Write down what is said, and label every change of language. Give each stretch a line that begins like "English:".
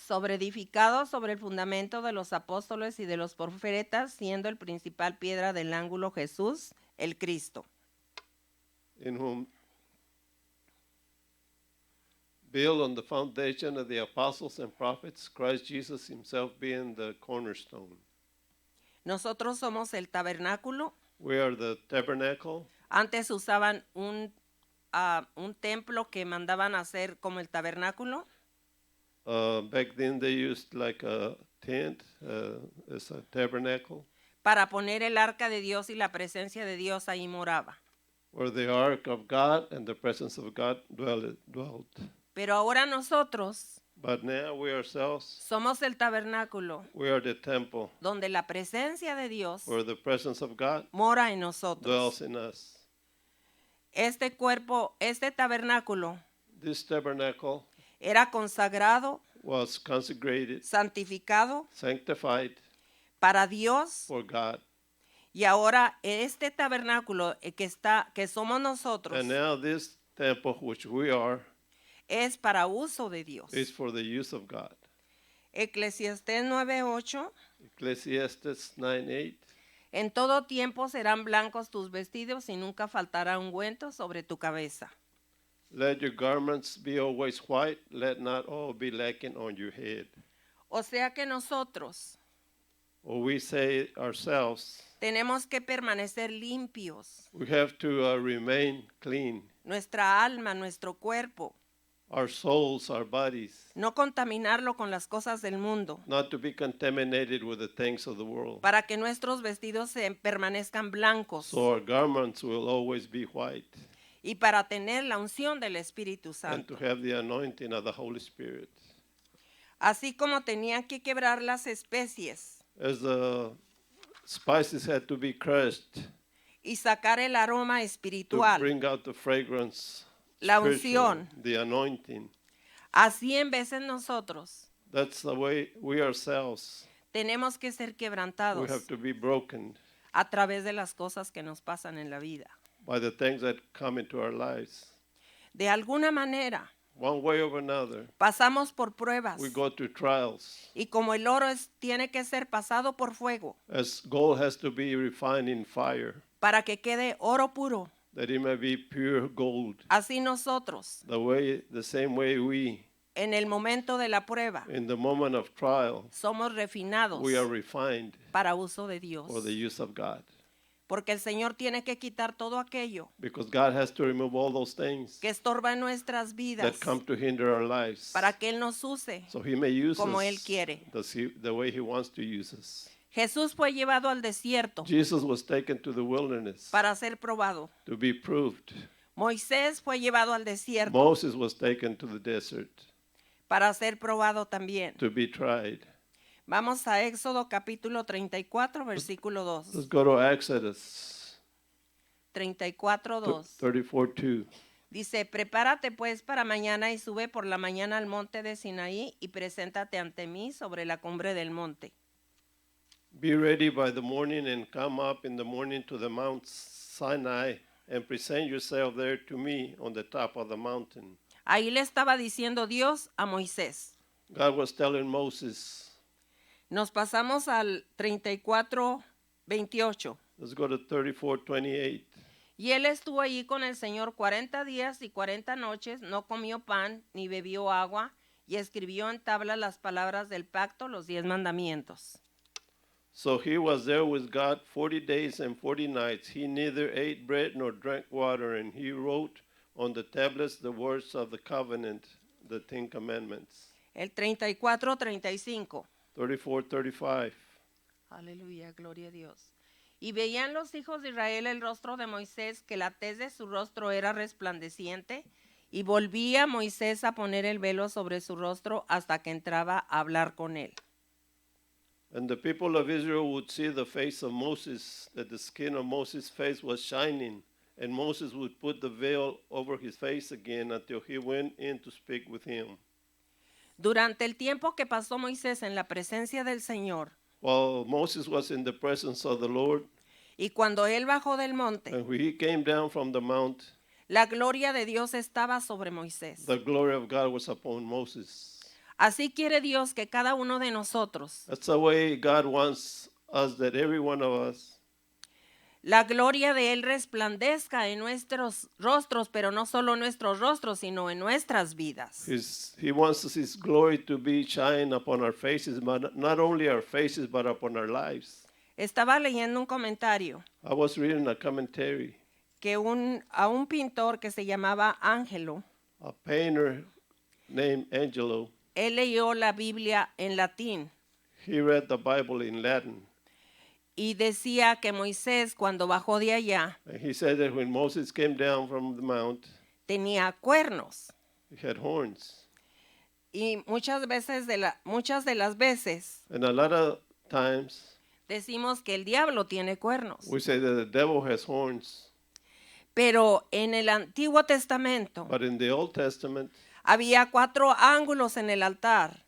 Spanish: Edificado sobre el fundamento de los apóstoles y de los profetas, siendo el principal piedra del ángulo Jesús, el Cristo.
English: In whom build on the foundation of the apostles and prophets, Christ Jesus himself being the cornerstone.
Spanish: Nosotros somos el tabernáculo.
English: We are the tabernacle.
Spanish: Antes usaban un templo que mandaban hacer como el tabernáculo.
English: Back then they used like a tent as a tabernacle
Spanish: Para poner el arca de Dios y la presencia de Dios ahí moraba.
English: where the ark of God and the presence of God dwelt.
Spanish: Pero ahora nosotros
English: But now we ourselves,
Spanish: somos el tabernáculo
English: we are the temple
Spanish: donde la presencia de Dios
English: where the presence of God
Spanish: mora en nosotros.
English: dwells in us.
Spanish: Este tabernáculo
English: This tabernacle
Spanish: era consagrado,
English: was consecrated,
Spanish: santificado
English: sanctified
Spanish: para Dios,
English: for God.
Spanish: y ahora este tabernáculo que somos nosotros
English: And now this temple which we are
Spanish: es para uso de Dios.
English: is for the use of God.
Spanish: Eclesiastés 9:8.
English: Ecclesiastes 9:8.
Spanish: En todo tiempo serán blancos tus vestidos y nunca faltará ungüento sobre tu cabeza.
English: Let your garments be always white, let not all be lacking on your head.
Spanish: O sea que nosotros
English: Or we say ourselves,
Spanish: tenemos que permanecer limpios.
English: we have to remain clean.
Spanish: Nuestra alma, nuestro cuerpo,
English: Our souls, our bodies,
Spanish: no contaminarlo con las cosas del mundo,
English: not to be contaminated with the things of the world.
Spanish: para que nuestros vestidos permanezcan blancos
English: So our garments will always be white,
Spanish: y para tener la unción del Espíritu
English: and to
Spanish: Santo.
English: have the anointing of the Holy Spirit.
Spanish: Así como tenían que quebrar las especies
English: As the spices had to be crushed
Spanish: y sacar el aroma
English: to
Spanish: espiritual,
English: bring out the fragrance,
Spanish: la
English: spiritual,
Spanish: unción,
English: the anointing.
Spanish: así en veces nosotros
English: That's the way we ourselves,
Spanish: tenemos que ser
English: we
Spanish: quebrantados
English: have to be broken
Spanish: a través de las cosas que nos pasan en la vida.
English: by the things that come into our lives.
Spanish: De alguna manera
English: One way or another,
Spanish: pasamos por pruebas
English: we go through trials.
Spanish: y como el oro tiene que ser pasado por fuego
English: As gold has to be refined in fire,
Spanish: para que quede oro puro,
English: that it may be pure gold.
Spanish: Así nosotros,
English: The same way we,
Spanish: en el momento de la prueba,
English: in the moment of trial,
Spanish: somos refinados
English: we are refined
Spanish: para uso de Dios.
English: for the use of God.
Spanish: Porque el Señor tiene que quitar todo aquello
English: Because God has to remove all those things
Spanish: que estorba en nuestras vidas
English: that come to hinder our lives,
Spanish: para que Él nos use.
English: so He may use
Spanish: como
English: us
Spanish: Él quiere.
English: the way He wants to use us.
Spanish: Jesús fue llevado al desierto
English: Jesus was taken to the wilderness
Spanish: para ser probado.
English: to be proved.
Spanish: Moisés fue llevado al desierto
English: Moses was taken to the desert
Spanish: para ser probado también.
English: to be tried.
Spanish: Vamos a Éxodo capítulo 34, versículo 2.
English: Let's go to Exodus
Spanish: 34, 2.
English: 34:2.
Spanish: Dice, prepárate pues para mañana y sube por la mañana al monte de Sinaí y preséntate ante mí sobre la cumbre del monte.
English: Be ready by the morning and come up in the morning to the Mount Sinai and present yourself there to me on the top of the mountain.
Spanish: Ahí le estaba diciendo Dios a Moisés.
English: God was telling Moses.
Spanish: Nos pasamos al 34, 28.
English: Let's go to 34:28.
Spanish: Y él estuvo allí con el Señor 40 días y 40 noches, no comió pan ni bebió agua, y escribió en tablas las palabras del pacto, los 10 mandamientos.
English: So he was there with God 40 days and 40 nights. He neither ate bread nor drank water, and he wrote on the tablets the words of the covenant, the 10 commandments.
Spanish: El 34, 35.
English: 34:35.
Spanish: Aleluya, gloria a Dios. Y veían los hijos de Israel el rostro de Moisés, que la tez de su rostro era resplandeciente, y volvía Moisés a poner el velo sobre su rostro hasta que entraba a hablar con él.
English: And the people of Israel would see the face of Moses, that the skin of Moses' face was shining, and Moses would put the veil over his face again until he went in to speak with him.
Spanish: Durante el tiempo que pasó Moisés en la presencia del Señor,
English: While Moses was in the presence of the Lord,
Spanish: y cuando él bajó del monte,
English: and when he came down from the mount,
Spanish: la gloria de Dios estaba sobre Moisés.
English: the glory of God was upon Moses.
Spanish: Así quiere Dios que cada uno de nosotros,
English: That's the way God wants us, that every one of us,
Spanish: la gloria de Él resplandezca en nuestros rostros, pero no solo en nuestros rostros, sino en nuestras vidas.
English: He wants His glory to be shine upon our faces, but not only our faces, but upon our lives.
Spanish: Estaba leyendo un comentario
English: I was reading a commentary.
Spanish: que a un pintor que se llamaba Ángelo,
English: A painter named Angelo,
Spanish: él leyó la Biblia en latín
English: he read the Bible in Latin.
Spanish: y decía que Moisés, cuando bajó de allá,
English: And he said that when Moses came down from the mount,
Spanish: tenía cuernos.
English: he had horns.
Spanish: Y muchas de las veces
English: And a lot of times,
Spanish: decimos que el diablo tiene cuernos.
English: we say that the devil has horns.
Spanish: Pero en el Antiguo Testamento
English: But in the Old Testament,
Spanish: había 4 ángulos en el altar